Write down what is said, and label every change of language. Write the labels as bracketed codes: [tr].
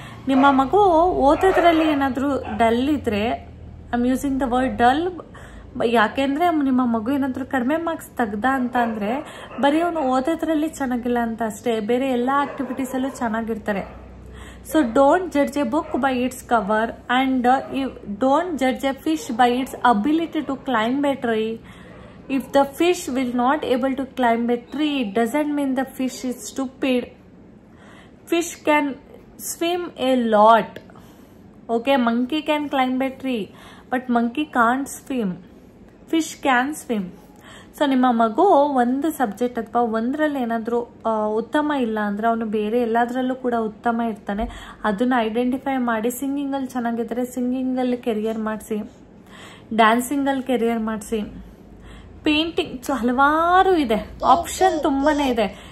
[kn] ನಿಮ್ಮ ಮಗು ಓದೋದ್ರಲ್ಲಿ ಏನಾದರೂ ಡಲ್ ಇದ್ರೆ, [en] I am using the word dull, [kn] ಯಾಕೆಂದರೆ ನಿಮ್ಮ ಮಗು ಏನಾದರೂ ಕಡಿಮೆ ಮಾರ್ಕ್ಸ್ ತೆಗ್ದ ಅಂತ ಅಂದರೆ ಬರೀ ಅವನು ಓದೋದ್ರಲ್ಲಿ ಚೆನ್ನಾಗಿಲ್ಲ ಅಂತ ಅಷ್ಟೇ, ಬೇರೆ ಎಲ್ಲ ಆಕ್ಟಿವಿಟೀಸಲ್ಲೂ ಚೆನ್ನಾಗಿರ್ತಾರೆ. [en] So don't judge a book by its cover and don't judge a fish by its ability to climb a tree. If the fish will not able to climb a tree, it doesn't mean the fish is stupid. Fish can swim a lot. Okay, monkey can climb a tree, but monkey can't swim. Fish can swim. [kn] So ನಿಮ್ಮ ಮಗು ಒಂದು subject ಅಥವಾ ಒಂದರಲ್ಲಿ ಏನಾದರೂ ಉತ್ತಮ ಇಲ್ಲ ಅಂದರೆ ಅವನು ಬೇರೆ ಎಲ್ಲದರಲ್ಲೂ ಕೂಡ ಉತ್ತಮ ಇರ್ತಾನೆ. ಅದನ್ನು ಐಡೆಂಟಿಫೈ ಮಾಡಿ, ಸಿಂಗಿಂಗಲ್ಲಿ ಚೆನ್ನಾಗಿದ್ದರೆ ಸಿಂಗಿಂಗಲ್ಲಿ ಕೆರಿಯರ್ ಮಾಡಿಸಿ, ಡ್ಯಾನ್ಸಿಂಗಲ್ಲಿ ಕೆರಿಯರ್ ಮಾಡಿಸಿ, ಪೇಂಟಿಂಗ್, ಸೊ ಹಲವಾರು ಇದೆ, ಆಪ್ಷನ್ ತುಂಬಾನೇ ಇದೆ.